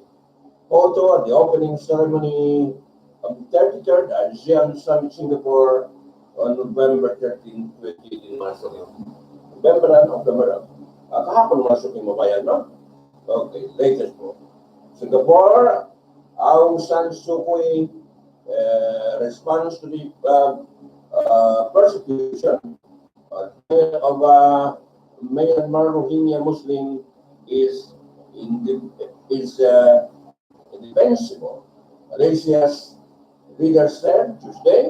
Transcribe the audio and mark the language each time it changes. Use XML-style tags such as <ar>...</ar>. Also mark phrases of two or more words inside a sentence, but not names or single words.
<en>Photo at the opening ceremony of the 33rd ASEAN Summit Singapore on November 13, 2018,</en> <tl>mga suki. November. Kahapon mga suki mabayan, no?</tl> <en>Okay, latest po. Singapore, Aung San Suu Kyi response to the persecution of Myanmar Rohingya Muslim is indefensible. Malaysia's leader said Tuesday.</en>